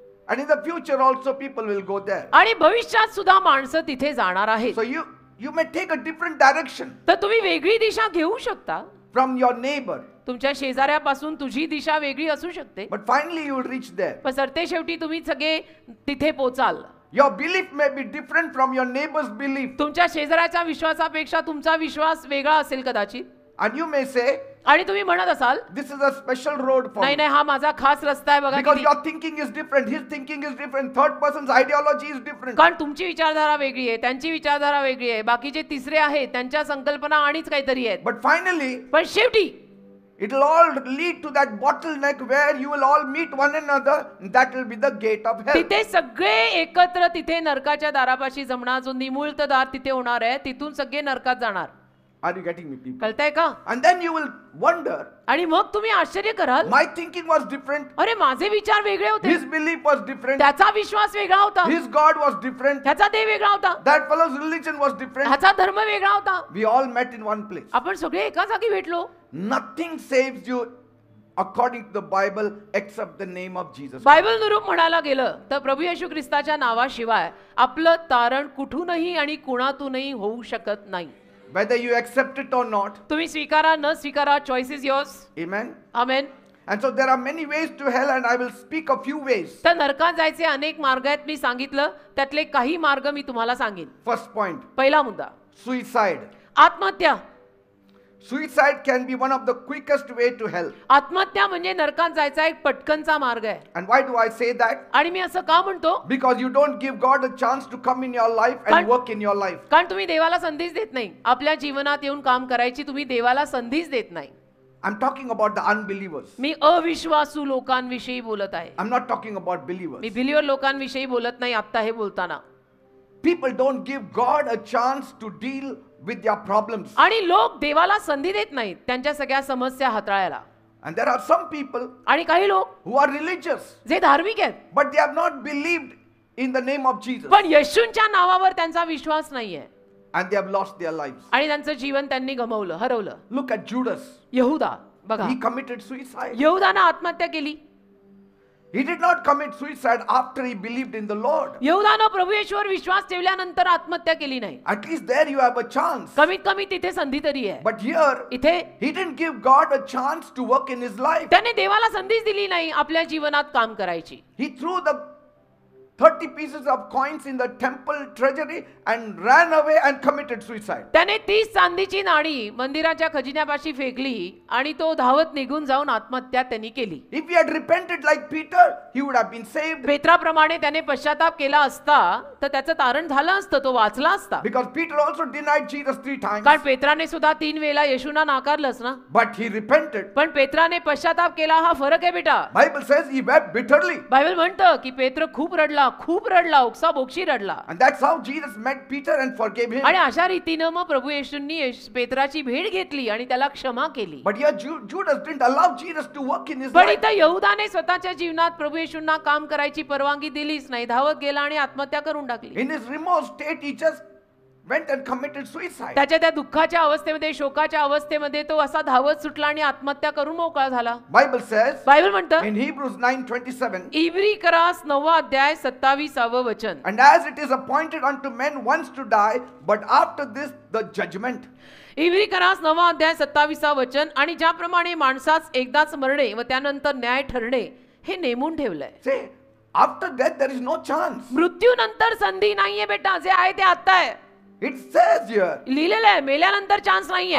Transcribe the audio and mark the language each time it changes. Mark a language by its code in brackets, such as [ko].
[en] And in the future also people will go there. [mr] आणि भविष्यात सुद्धा माणसं तिथे जाणार आहेत. [en] So you may take a different direction [mr] तर तुम्ही वेगळी दिशा घेऊ शकता. [en] from your neighbor, [mr] तुमच्या शेजाऱ्यापासून तुझी दिशा वेगळी असू शकते, [en] but finally you will reach there. [mr] पण सरते शेवटी तुम्ही सगळे तिथे पोचाल. [en] Your belief may be different from your neighbor's belief. [mr] तुमच्या शेजाऱ्याच्या विश्वासापेक्षा तुमचा विश्वास वेगळा असेल कदाचित. [en] And you may say, [mr] आणि तुम्ही म्हणत असाल, [en] this is a special road for [mr] नाही [en] me. [mr] नाही, हा माझा खास रस्ता आहे बघा [en] Because [mr] किती. [en] your thinking is different, his thinking is different, third person's ideology is different. [mr] कारण तुमची विचारधारा वेगळी आहे, त्यांची विचारधारा वेगळी आहे, बाकीचे तिसरे आहेत, त्यांच्या संकल्पना आणिच काहीतरी आहेत. [en] But finally, [mr] पण शेवटी [en] it will all lead to that bottleneck where you will all meet one another, and that will be the gate of hell. [mr] तिथे सगळे एकत्र तिथे नरकाच्या दारापाशी जमणार, जो निमुळत दार तिथे होणार आहे, तिथून सगळे नरकात जाणार. [en] Are you getting me, people? [mr] कळतंय का? [en] And then you will wonder, [mr] आणि मग तुम्ही आश्चर्य कराल, [en] my thinking was different, [mr] अरे माझे विचार वेगळे होते, [en] his belief was different, [mr] त्याचा विश्वास वेगळा होता, [en] his God was different, [mr] ह्याचा देव वेगळा होता, [en] that fellow's religion was different. [mr] ह्याचा धर्म वेगळा होता. [en] We all met in one place. [mr] आपण सगळे एका जागी भेटलो. [en] Nothing saves you according to the Bible except the name of Jesus. [mr] Bible नुरूप म्हणायला गेलं तर प्रभू येशू ख्रिस्ताच्या नावाशिवाय आपलं तारण कुठूनही आणि कुणातूनही होऊ शकत नाही. [en] Whether you accept it or not. [mr] तुम्ही स्वीकारा न स्वीकारा, [en] Choice is yours. Amen. [mr] Amen. [en] And so there are many ways to hell, and I will speak a few ways. [mr] तर नरकात जायचे अनेक मार्ग आहेत, मी सांगितलं त्यातले काही मार्ग मी तुम्हाला सांगेन. [en] First point, [mr] पहिला मुद्दा, [en] suicide. [mr] आत्महत्या. [en] Suicide can be one of the quickest way to hell. [mr] आत्महत्या म्हणजे नरकात जायचा एक पटकनचा मार्ग आहे. [en] And why do I say that? [mr] आणि मी असं का म्हणतो? [en] Because you don't give God a chance to come in your life and work in your life. [mr] कारण तुम्ही देवाला संधीच देत नाही, आपल्या जीवनात येऊन काम करायची तुम्ही देवाला संधीच देत नाही. [en] I'm talking about the unbelievers. [mr] मी अविश्वासू लोकांविषयी बोलत आहे. [en] I'm not talking about believers. [mr] मी बिलीव्हर लोकांविषयी बोलत नाही आता हे बोलताना. [en] People don't give God a chance to deal with their problems. [mr] आणि लोक देवाला संधी देत नाहीत त्यांच्या सगळ्या समस्या हाताळायला. [en] And there are some people [mr] आणि काही लोक [en] who are religious, [mr] जे धार्मिक आहेत, [en] but they have not believed in the name of Jesus. [mr] पण येशूंच्या नावावर त्यांचा विश्वास नाहीये. [en] And they have lost their lives. [mr] आणि त्यांचं जीवन त्यांनी गमावलं, हरवलं. [en] Look at Judas. [mr] यहुदा बघा, [en] He committed suicide. [mr] यहुदानं आत्महत्या केली. [en] He did not commit suicide after he believed in the Lord. [mr] यहुदानं प्रभू येशूवर विश्वास ठेवल्यानंतर आत्महत्या केली नाही. [en] At least there you have a chance. [mr] कमीत कमी तिथे संधी तरी आहे. [en] But here, [mr] इथे [en] he didn't give God a chance to work in his life. [mr] त्याने देवाला संधीच दिली नाही आपल्या जीवनात काम करायची. [en] He threw the 30 pieces of coins in the temple treasury and ran away and committed suicide. [mr] त्याने 30 चांदीची नाणी मंदिराच्या खजिन्यापाशी फेकली आणि तो धावत निघून जाऊन आत्महत्या त्यांनी केली. [en] If he had repented like Peter, he would have been saved. [mr] पेत्राप्रमाणे त्याने पश्चाताप केला असता तर त्याचं तारण झालं असतं, तो वाचला असता. [en] Because Peter also denied Jesus 3 times. [mr] कारण पेत्राने सुद्धा 3 वेळा येशूना नाकारलंच ना. [en] But he repented. [mr] पण पेत्राने पश्चाताप केला, हा फरक आहे बेटा. [en] Bible says he wept bitterly. [mr] Bible म्हणतं की पेत्र खूप रडला, ओक्साबोक्षी रडला. [en] And that's how Jesus met Peter and forgave him. [mr] आणि अशा रीतीनं मग प्रभू येशूंनी पेत्राची भेट घेतली आणि त्याला क्षमा केली. [en] But here Judas didn't allow Jesus to work in his [mr] पण [en] life. [mr] इथं यहुदाने स्वतःच्या जीवनात प्रभू येशूंना काम करायची परवानगी दिलीच नाही, धावत गेला आणि आत्महत्या करून टाकली. [en] In his remote state, he just went and committed suicide. [mr] त्याच्या त्या दुःखाच्या अवस्थेमध्ये, शोकाच्या अवस्थेमध्ये तो असा धावत सुटला आणि आत्महत्या करून मोकळा झाला. [en] Bible says [mr] बायबल म्हणतं [en] in Hebrews 9:27, [mr] इब्री करास 9 अध्याय 27 वचन, [en] and as it is appointed unto men once to die, but after this the judgment. [mr] इब्री करास 9 अध्याय 27 वचन, आणि ज्याप्रमाणे माणसास एकदाच मरणे व त्यानंतर न्याय ठरणे हे नेमून ठेवलंय. [en] Say, after death there is no chance. [mr] मृत्यूनंतर संधी नाहीये बेटा, जे आहे ते आता आहे. [en] It says here, [mr] लिहिलेलं आहे मेल्यानंतर चान्स नाहीये,